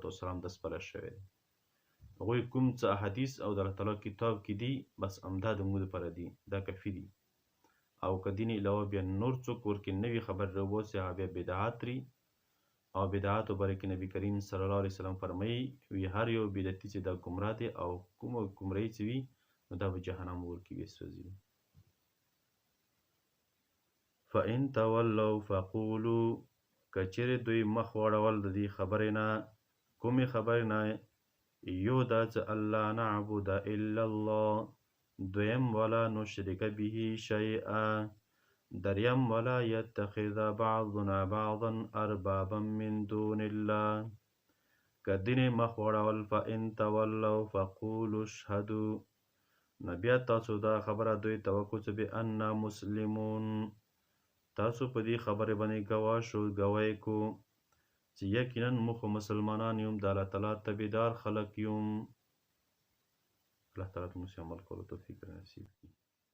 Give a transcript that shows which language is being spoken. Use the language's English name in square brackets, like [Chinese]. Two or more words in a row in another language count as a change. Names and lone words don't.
[Pashto] والسلام د سپارل شوی دی هغوی کوم څه احادیث او د الله تعالی کتاب کې دي بس همدا د موږ دپاره دي دا کافي دي او که دین علاوه بیا نور څوک ورکې نوي خبر راوباسي هغه بیا بدعات لري او بدعاتو باره کې نبي کریم [Arabic] صلی الله علیه وسلم [Pashto] فرمایي وی هر یو بدعتي چې دا ګمراه دی او کومه ګمراهي چې وي نو دا به جهنم اور کې وسوځي [Arabic] فإن تولوا فقولوا [Pashto] کچېرې دوی مخ واړول د دې خبرې نه کومې خبرې نه یو دا چې [Arabic] الله نعبد الا الله دویم ولا نشرک به شیئا دریم ولا یتخذ بعضنا بعضا اربابا من دون الله [Pashto] که دینې مخ واړول [Arabic] فإن تولوا فقولوا اشهدوا [Pashto] نو بیا تاسو دا خبره دوی ته وکړو چې [Arabic] بأننا مسلمون [Pashto] تاسو په دې خبرې باندې ګواه شو ګواهی کو چې یقینا موږ مسلمانان یوم د الله تعالی تابعدار خلک یوم الله تعالی موږ عمل کولو توفیق نصیب کړي